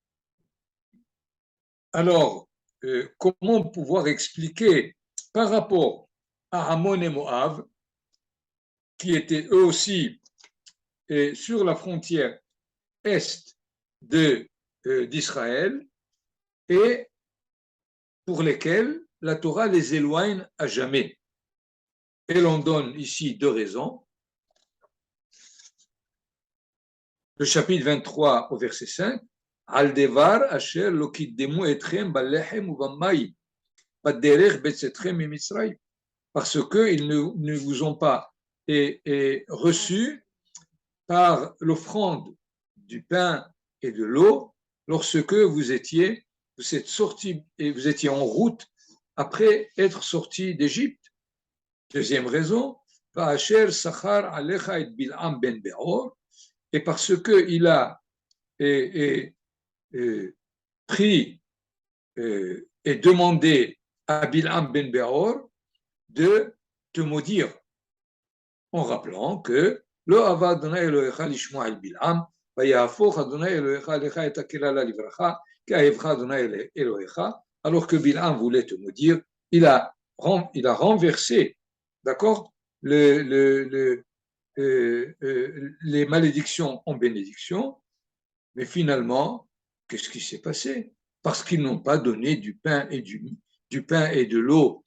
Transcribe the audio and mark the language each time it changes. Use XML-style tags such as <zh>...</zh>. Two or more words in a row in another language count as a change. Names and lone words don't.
<fr>Alors, comment pouvoir expliquer par rapport à Ammon et Moab, qui étaient eux aussi sur la frontière est d'Israël, et pour lesquels la Torah les éloigne à jamais. Et l'on donne ici deux raisons. Le chapitre 23 au verset 5,</fr> <he>על דבר אשר לא קדמו אתכם בלחם ובמים בדרך בצאתכם ממצרים,</he> <fr>parce qu'ils ne vous ont pas reçu par l'offrande du pain et de l'eau lorsque vous étiez sortis et vous étiez en route après être sortis d'Égypte. Deuxième raison,</fr> <he>ואשר שכר עליך את בלעם בן בעור,</he> <fr>et parce qu'il a pris et demandé à Bil'am ben Beor de te maudire, en rappelant que le</fr> <he>אבה ה' אלהיך לשמע אל בלעם, ויהפך ה' אלהיך לך את הקללה לברכה, כאהבך ה' אלהיך,</he> <fr>alors que Bil'am voulait te maudire, il a renversé, d'accord, les malédictions en bénédictions, mais finalement, qu'est-ce qui s'est passé? Parce qu'ils n'ont pas donné du pain et de l'eau.</fr>